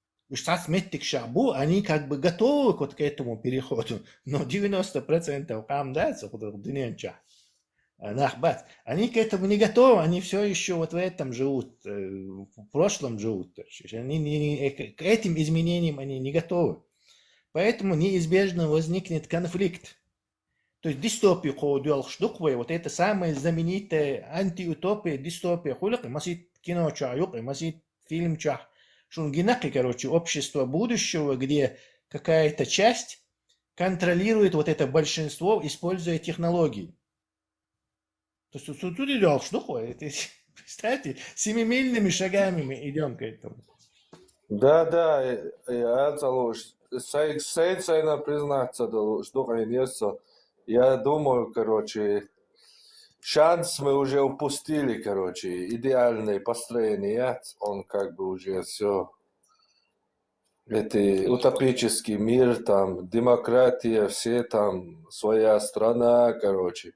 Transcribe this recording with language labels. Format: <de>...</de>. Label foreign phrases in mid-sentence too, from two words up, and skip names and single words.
<ru>Они как бы готовы вот к этому переходу, но 90% камдается, они к этому не готовы, они все еще вот в этом живут, в прошлом живут. Они к этим изменениям они не готовы. Поэтому неизбежно возникнет конфликт. То есть дистопия, вот это самая знаменитая антиутопия, дистопия,</ru> <inh>масит кино, масит фильм, шунгинаки,</inh> <ru>короче, общество будущего, где какая-то часть контролирует вот это большинство, используя технологии. То есть тут идем, представьте, семимильными шагами мы идем к этому. Да, я признаться, что я думаю, короче, шанс мы уже упустили, короче, идеальное построение, он как бы уже все, это утопический мир, там, демократия, все там, своя страна, короче.</ru>